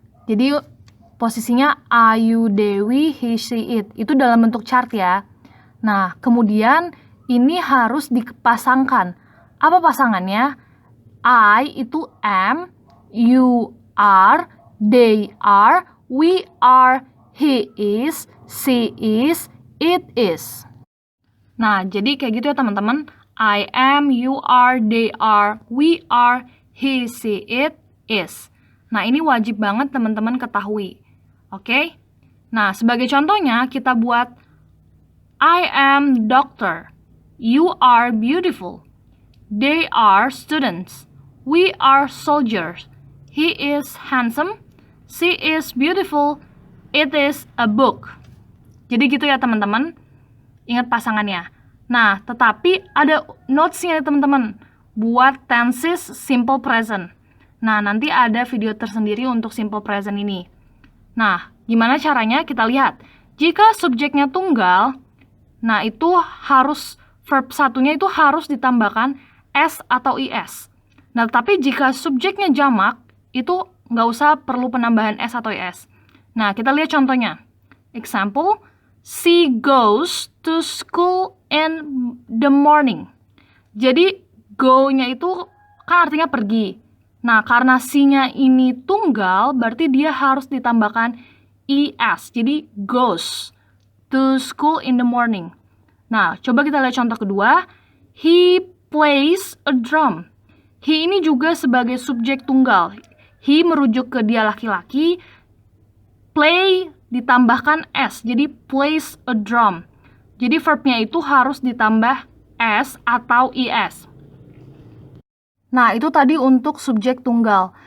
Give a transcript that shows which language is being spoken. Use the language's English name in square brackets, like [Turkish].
[Indonesian] Jadi posisinya [English] I, you, they, we, he, she, it. [Indonesian] Itu dalam bentuk chart ya. Nah, kemudian ini harus dipasangkan. Apa pasangannya? [English] I itu am, you are, they are, we are, he is, she is, it is. Nah, [Indonesian] jadi kayak gitu ya teman-teman. [English] I am, you are, they are, we are, he, she, it, is. [Indonesian] Nah, ini wajib banget teman-teman ketahui. Oke? Nah, sebagai contohnya kita buat [English] I am doctor. You are beautiful. They are students. We are soldiers. He is handsome. She is beautiful. It is a book. [Indonesian] Jadi gitu ya teman-teman. Ingat pasangannya. Nah, tetapi ada notes-nya nih teman-teman buat tenses simple present. Nah, nanti ada video tersendiri untuk simple present ini. Nah, gimana caranya? Kita lihat. Jika subjeknya tunggal, nah itu harus verb satunya itu harus ditambahkan s atau is. Nah, tapi jika subjeknya jamak, itu nggak usah perlu penambahan s atau is. Nah, kita lihat contohnya. [English] Example, she goes to school in the morning. [Indonesian] Jadi go-nya itu kan artinya pergi. Nah, karena si-nya ini tunggal, berarti dia harus ditambahkan es. [English] Jadi goes to school in the morning. [Indonesian] Nah, coba kita lihat contoh kedua. [English] He plays a drum. [Indonesian] He ini juga sebagai subjek tunggal. He merujuk ke dia laki-laki. [English] Play [Indonesian] ditambahkan s, jadi [English] plays a drum. [Indonesian] Jadi verbnya itu harus ditambah s atau is. Nah, itu tadi untuk subjek tunggal.